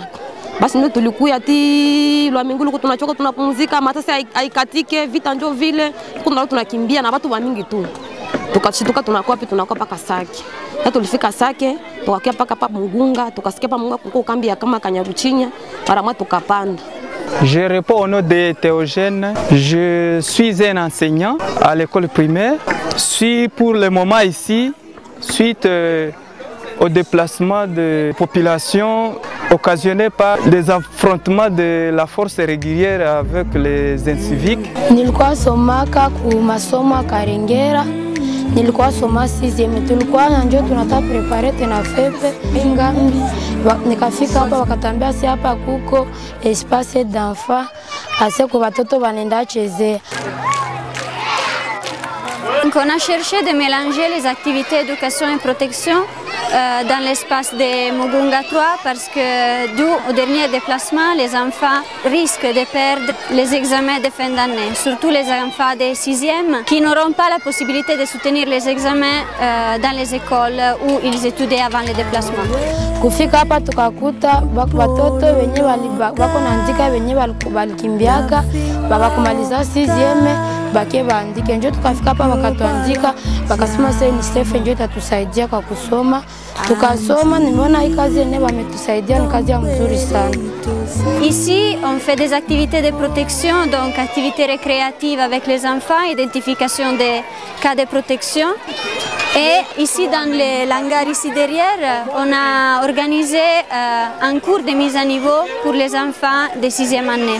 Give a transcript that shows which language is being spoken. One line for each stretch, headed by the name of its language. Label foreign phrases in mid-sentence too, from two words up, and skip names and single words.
Swahili: Basi ndio tulikuwa ati lwa mingulu tunachoka tunapumzika, matasi haikatike, vita ndio vile tunakimbia na watu wa mingi tu. Tukashituka tunakuwa paka Sake. Sasa tulifika Sake, tukakia paka pa Mugunga, tukasikia pa Mugunga kuko kambi ya kama Kanyaruchinya, mara mwa tukapanda.
French: Je réponds au nom de Théogène. Je suis un enseignant à l'école primaire. Je suis pour le moment ici suite au déplacement de population occasionné par des affrontements de la force régulière avec les inciviques.
Swahili: Nilikuwa somaka ku masomo Karengera. Nilikuwa soma 6e, tulikuwa ndio tunataka prepare tena fepe ngambi. Nikafika hapa wakatambia si hapa kuko
French: espace d'enfant
Swahili: ase kwa watoto wanaenda chezea.
French: Donc on a cherché de mélanger les activités éducation et protection dans l'espace de Mugunga 3 parce que dû au dernier déplacement, les enfants risquent de perdre les examens de fin d'année, surtout les enfants des 6e qui n'auront pas la possibilité de soutenir les examens dans les écoles où ils étudiaient avant le déplacement.
Swahili: Kufika hapa tukakuta watoto wenye wako naandika wenye walikimbiaka bakumaliza 6e bake baandike. Ndio tukafika hapa wakatuandika wakasema sasa ni safe, ndio itatusaidia kwa kusoma. Tukasoma, nimeona hii kazi yenyewe wametusaidia, ni kazi ya mzuri sana.
French: Ici, on fait des activités de protection, donc activités récréatives avec les enfants, identification des cas de protection. Et ici, dans le hangar ici derrière, on a organisé un cours de mise à niveau pour les enfants de 6e année.